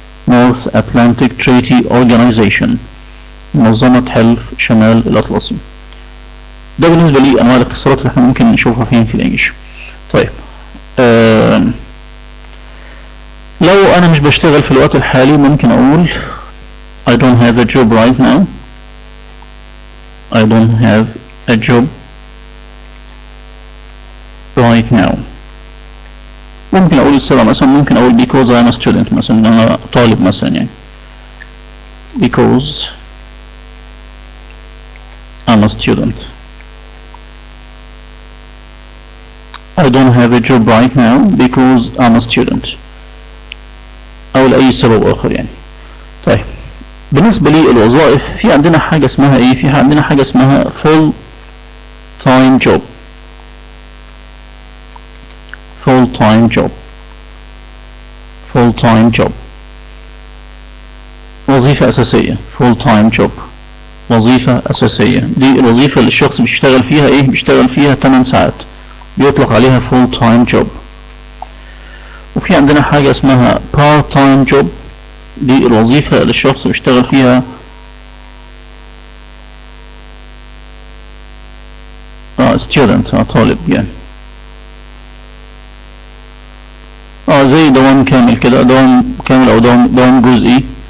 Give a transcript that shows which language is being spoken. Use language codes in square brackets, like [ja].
[en] North Atlantic Treaty Organization، [ar] منظمة حلف شمال الأطلسي. ده بالنسبة لي أنواع الاختصارات اللي احنا ممكن نشوفها فين في الإنجليش. طيب لو أنا مش بشتغل في الوقت الحالي ممكن أقول [en] I don't have a job right now. I don't have a job right now. [ar] ممكن اقول السبب مثلا، ممكن اقول [en] because I am a student [ar] مثلا، انا طالب مثلا يعني [en] because I'm a student. I don't have a job right now because I'm a student. [ar] او لاي سبب اخر يعني. طيب بالنسبة للوظائف في عندنا حاجة اسمها ايه؟ في عندنا حاجة اسمها full time job. [en] full time job. full time job [ar] وظيفة أساسية. full time job وظيفة أساسية، دي الوظيفة اللي الشخص بيشتغل فيها ايه؟ بيشتغل فيها 8 ساعات، بيطلق عليها full time job. وفي عندنا حاجة اسمها part time job، دي الوظيفة اللي الشخص بيشتغل فيها student طالب يعني، زي دوام كامل كده، دوام كامل او دوام جزئي.